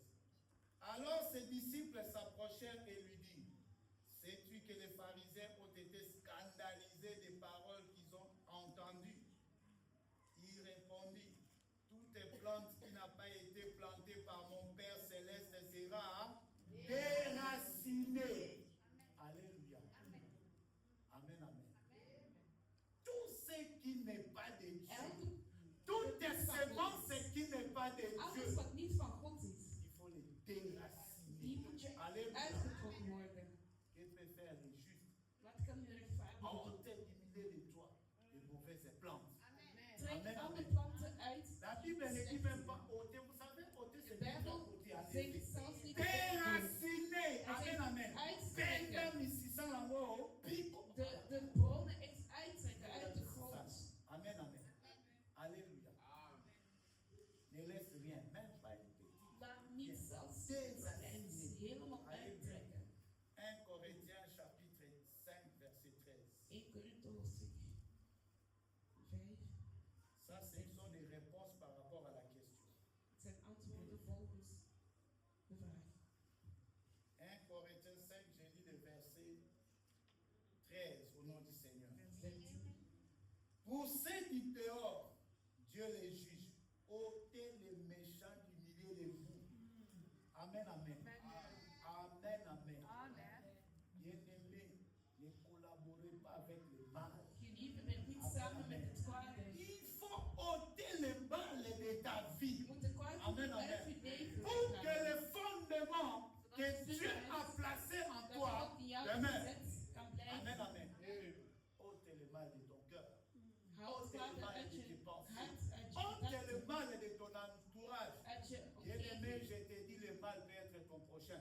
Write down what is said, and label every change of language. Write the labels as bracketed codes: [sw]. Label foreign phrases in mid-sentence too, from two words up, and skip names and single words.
[fr] Alors ses disciples s'approchèrent et lui dirent, sais-tu que les pharisiens ont été scandalisés des paroles qu'ils ont entendues? Il répondit, toute plante qui n'a pas été plantée par mon Père céleste sera déracinée. Alléluia. Amen, amen. Tout ce qui n'est pas de Dieu, [nl] Elke, [fr] toute semence qui n'est pas de [nl] alles [fr] Dieu, [nl] wat niet van God is, [fr] il faut les déraciner. [nl] die moet je [fr] Alléluia. [nl] uitgetrokken worden. [fr] Que peut faire les justes? [nl] Wat kan je rechtvaardige doen? [fr] Ôte diminuer de toi les mauvaises plantes. [nl] Trek [fr] Amen, [nl] alle [fr] amen. [nl] planten uit. [fr] La Bible ne dit même pas ôter. Vous savez, ôter, [nl] De [fr] c'est pas [nl] Bijbel [fr] ôter. [nl] zegt [fr] Allez-y. [nl] zelfs niet dat je [fr] Déraciner. [nl] Het [fr] Amen, [nl] zegt [fr] amen. [nl] uitstrekken. [fr] Pendant ici sans la mort, pico. [nl] De bonen echt uittrekken uit de grond. [fr] Amen, amen. Alléluia. Ne laisse rien, même pas une petite. [nl] Laat niet zelfs eens helemaal uittrekken. [fr] 1 Corinthiens chapitre 5 verset 13. [nl] 1 Korinthe hoofdstuk 5. [fr] Ça, ce sont des réponses par rapport à la question. [nl] Het zijn antwoorden volgens de vraag. [fr] 1 Corinthiens 5, je lis le verset 13 au nom du Seigneur. [nl] Vers 13. [fr] Pour ceux du dehors, Dieu les juge. Ôtez les méchants du milieu de vous. Amen, amen. Amen, amen. Bien-aimés, ne collaborez pas avec le mal. [nl] Geliefde, werk niet samen met het kwade. [fr] Il faut ôter le mal de ta vie. [nl] Je moet de kwade [fr] Amen, [nl] uit [fr] amen. [nl] je leven [fr] Pour que [nl] weghalen. [fr] le fondement que Dieu a placé en [nl] Dat [fr] toi [nl] God in jou [fr] demeure. [nl] gezet kan [fr] Amen, [nl] blijven. [fr] amen. Ôte le mal de ton cœur. [nl] Haal het [fr] Ôte le [nl] kwade [fr] mal [nl] uit [fr] de [nl] je [fr] tes pensées. [nl] hart, uit je [fr] Ôte le [nl] gedachten, [fr] mal de ton entourage. [nl] uit je [fr] Bien-aimé, [nl] omgeving. [fr] je te dis, le mal peut être ton